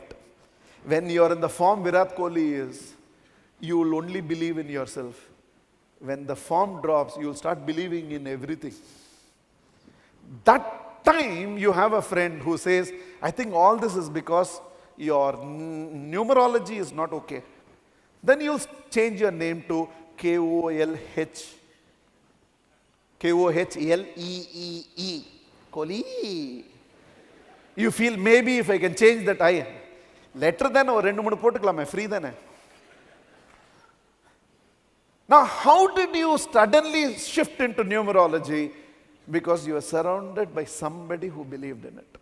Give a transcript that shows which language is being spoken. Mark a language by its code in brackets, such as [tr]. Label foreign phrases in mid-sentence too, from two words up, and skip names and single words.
[en] When you are in the form Virat Kohli is, you will only believe in yourself. When the form drops, you will start believing in everything. That time you have a friend who says, I think all this is because your numerology is not okay. Then you'll change your name to K-O-L-H. K-O-H-L-E-E-E. Kohli. You feel maybe if I can change that I letter then or [ta] ரெண்டு மூணு போட்டுக்கலாமா [en] free then. Now how did you suddenly shift into numerology? Because you are surrounded by somebody who believed in it.